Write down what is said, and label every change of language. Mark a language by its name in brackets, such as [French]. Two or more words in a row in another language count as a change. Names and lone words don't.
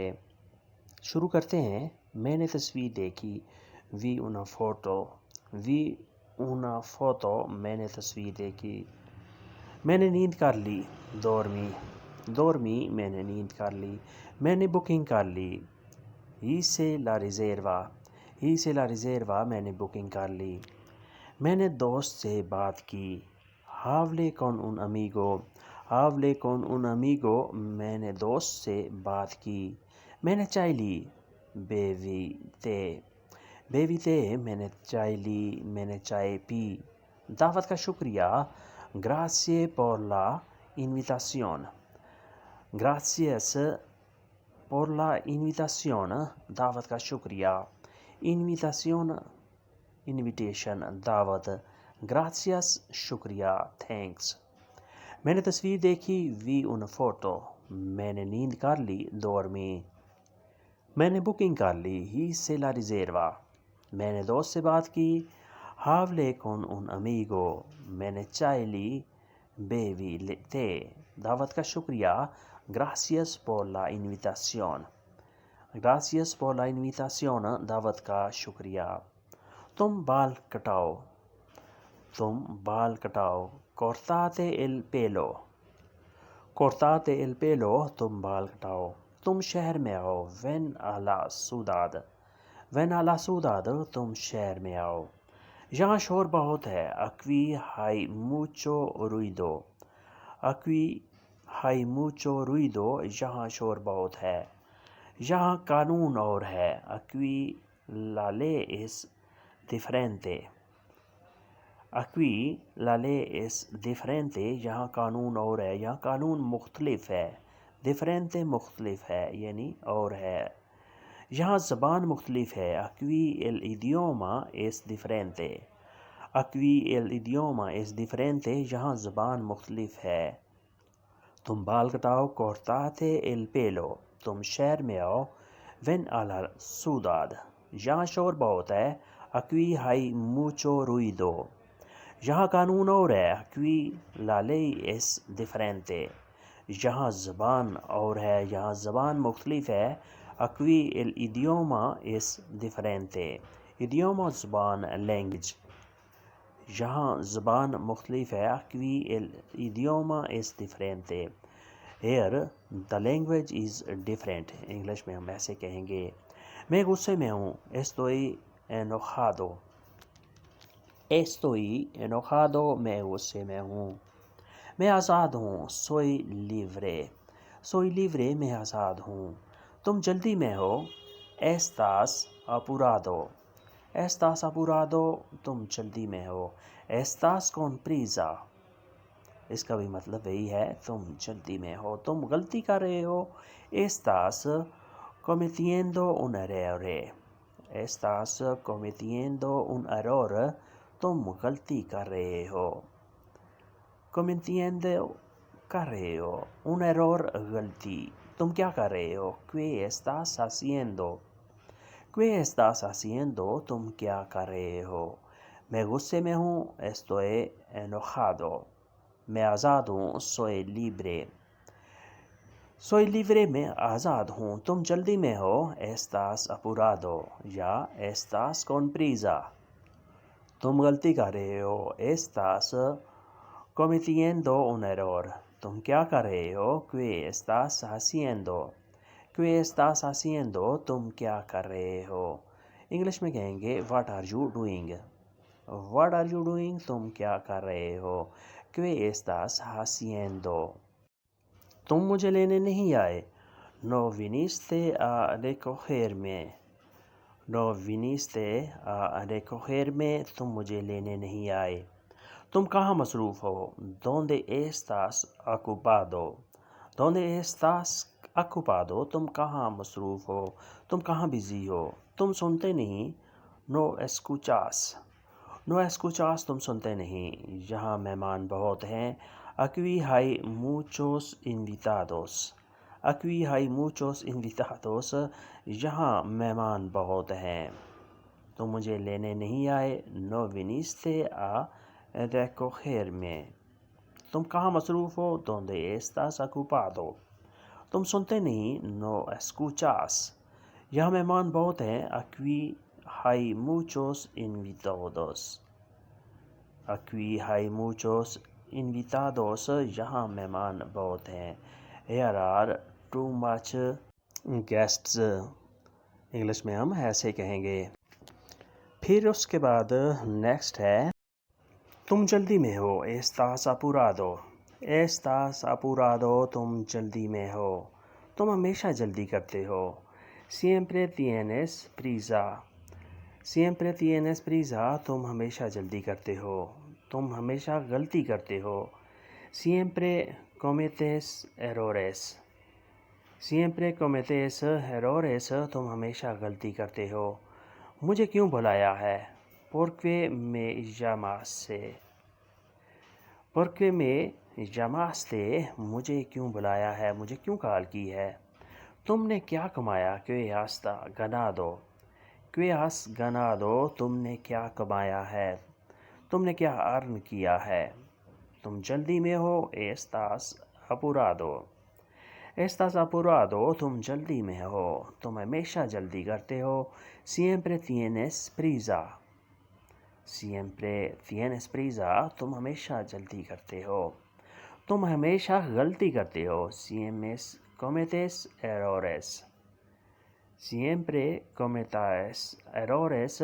[Urdu] شروع کرتے ہیں۔ میں نے تصویر دیکھی، [Spanish] vi una foto, vi una foto, [Urdu] میں نے تصویر دیکھی۔ میں نے نیند کر لی، دورمی، میں نے نیند کر لی۔ میں نے بکنگ کر لی، [Spanish] hice la riserva، [Urdu] میں نے بکنگ کر لی۔ میں نے دوست سے بات کی، [Spanish] hablé con un amigo، [Urdu] میں نے دوست سے بات کی۔ میں نے چائے لی، [Spanish] beví té، [Urdu] میں نے چائے لی، میں نے چائے پی۔ دعوت کا شکریہ، [Spanish] grazie por la invitación، gracias por la invitación، [Urdu] دعوت کا شکریہ۔ invitation، دعوت۔ gracias، شکریہ، thanks۔ میں نے تصویر دیکھی، [Spanish] vi una foto، [Urdu] میں نے نیند کر لی، dormí۔ میں نے بکنگ کر لی، [Spanish] hice la riserva۔ [Urdu] میں نے دوست سے بات کی، [Spanish] hablé con un amigo۔ [Urdu] میں نے چائے لی، [Spanish] beví té۔ [Urdu] دعوت کا شکریہ، [Spanish] gracias por la invitación، gracias por la invitación، [Urdu] دعوت کا شکریہ۔ تم بال کٹاؤ، [Spanish] cortate el pelo، [Urdu] تم بال کٹاؤ۔ تم شہر میں آؤ، [Spanish] ven a la ciudad، [Urdu] تم شہر میں آؤ۔ یہاں شور بہت ہے، [Spanish] aquí hay mucho ruido، [Urdu] یہاں شور بہت ہے۔ یہاں قانون اور ہے، [Spanish] aquí la ley es diferente، [Urdu] یہاں قانون اور ہے، یہاں قانون مختلف ہے۔ differente مختلف ہے یعنی اور ہے۔ یہاں زبان مختلف ہے، [Spanish] aquí el idioma es diferente، [Urdu] یہاں زبان مختلف ہے۔ تم بال کٹاؤ، [Spanish] cortate el pelo، [Urdu] تم شہر میں آؤ، [Spanish] ven a la ciudad۔ [Urdu] یہاں شور بہت ہے، [Spanish] aquí hay mucho ruido۔ [Urdu] یہاں قانون اور ہے، [Spanish] aquí la ley es diferente۔ [Urdu] یہاں زبان اور ہے، یہاں زبان مختلف ہے، [Spanish] aquí el idioma es diferente۔ [Urdu] idioma زبان، language۔ یہاں زبان مختلف ہے، [Spanish] aquí el idioma es diferente۔ [English] Here the language is different، [Urdu] انگلش میں ہم ایسے کہیں گے۔ میں غصے میں ہوں، [Spanish] estoy enojado، [Urdu] میں غصے میں ہوں۔ میں آزاد ہوں، [Spanish] soy libre، [Urdu] میں آزاد ہوں۔ تم جلدی میں ہو، [Spanish] estás apurado، [Urdu] تم جلدی میں ہو۔ [Spanish] estás con prisa، [Urdu] اس کا بھی مطلب یہی ہے تم جلدی میں ہو۔ تم غلطی کر رہے ہو، [Spanish] estás cometiendo un error، [Urdu] تم غلطی کر رہے ہو۔ [Spanish] un error، [Urdu] غلطی۔ تم کیا کر رہے ہو، [Spanish] ¿qué estás haciendo، [Urdu] تم کیا کر رہے ہو۔ میں غصے میں ہوں، [Spanish] estoy enojado۔ [Urdu] میں آزاد ہوں، [Spanish] soy libre، [Urdu] میں آزاد ہوں۔ تم جلدی میں ہو، [Spanish] estás apurado یا estás con prisa۔ [Urdu] تم غلطی کر رہے ہو، [Spanish] estás cometiendo un error۔ [Urdu] تم کیا کر رہے ہو، [Spanish] ¿qué estás haciendo، [Urdu] تم کیا کر رہے ہو۔ انگلش میں کہیں گے [English] what are you doing، [Urdu] تم کیا کر رہے ہو، [Spanish] ¿qué estás haciendo۔ [Urdu] تم مجھے لینے نہیں آئے، [Spanish] no viniste a recogerme، [Urdu] تم مجھے لینے نہیں آئے۔ تم کہاں مصروف ہو، [Spanish] ¿dónde estás ocupado، [Urdu] تم کہاں مصروف ہو، تم کہاں بزی ہو۔ تم سنتے نہیں، [Spanish] no escuchas، [Urdu] تم سنتے نہیں۔ یہاں مہمان بہت ہیں، [Spanish] aquí hay muchos invitados، [Urdu] یہاں مہمان بہت ہیں۔ تم مجھے لینے نہیں آئے. [Spanish] No viniste a recogerme. [Urdu] تم کہاں مصروف ہو. [Spanish] ¿Dónde estás ocupado? [Urdu] تم سنتے نہیں. [Spanish] No escuchas. [Urdu] یہاں مہمان بہت ہیں. [Spanish] Aquí hay muchos invitados. Aquí hay muchos invitados. [Urdu] یہاں مہمان بہت ہیں. [English] Here are too much guests. [Urdu] انگلش میں ہم ایسے کہیں گے. پھر اس کے بعد نیکسٹ ہے تم جلدی میں ہو. [Spanish] Estás apurado. Estás apurado. [Urdu] تم جلدی میں ہو. تم ہمیشہ جلدی کرتے ہو. [Spanish] Siempre tienes prisa. Siempre tienes prisa. [Urdu] تم ہمیشہ جلدی کرتے ہو. تم ہمیشہ غلطی کرتے ہو. [Spanish] Siempre cometes errores. Siempre cometes errores. [Urdu] تم ہمیشہ غلطی کرتے ہو. مجھے کیوں بلایا ہے. [Spanish] ¿Por qué me llamaste? ¿Por qué me llamaste? [Urdu] مجھے کیوں بلایا ہے. مجھے کیوں کال کی ہے. تم نے کیا کمایا. [Spanish] ¿Qué has ganado? ¿Qué has ganado? [Urdu] تم نے کیا کمایا ہے. تم نے کیا ارن کیا ہے. تم جلدی میں ہو. [Spanish] Estás apurado. Estás apurado. [Urdu] تم جلدی میں ہو. تم ہمیشہ جلدی کرتے ہو. [Spanish] Siempre tienes prisa. Siempre tienes prisa. [Urdu] تم ہمیشہ جلدی کرتے ہو. تم ہمیشہ غلطی کرتے ہو. [Spanish] Siempre cometes errores. Siempre cometes errores.